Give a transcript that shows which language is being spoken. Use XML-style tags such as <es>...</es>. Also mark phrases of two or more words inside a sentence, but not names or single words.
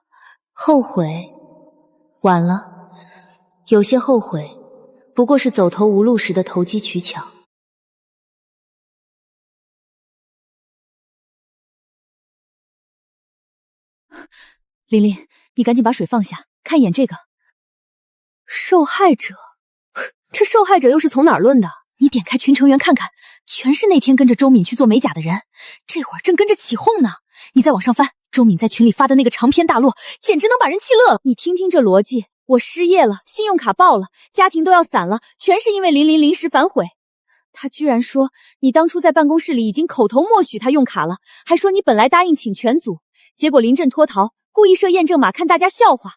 <zh>後悔？晚了。有些後悔，不過是走投無路時的投機取巧。琳琳，你趕緊把水放下，看一眼这個。受害者？这受害者又是從哪兒論的？你點開群成員看看，全是那天跟着周敏去做美甲的人，這會兒正跟着起哄呢。你再往上翻，周敏在群裡發的那個長篇大論，簡直能把人氣樂了。你聽聽這邏輯，我失業了，信用卡爆了，家庭都要散了，全是因為琳琳臨時反悔。他居然說你當初在辦公室裡已經口頭默許他用卡了，還說你本來答應請全組，結果臨陣脫逃，故意設驗證碼看大家笑話。</zh>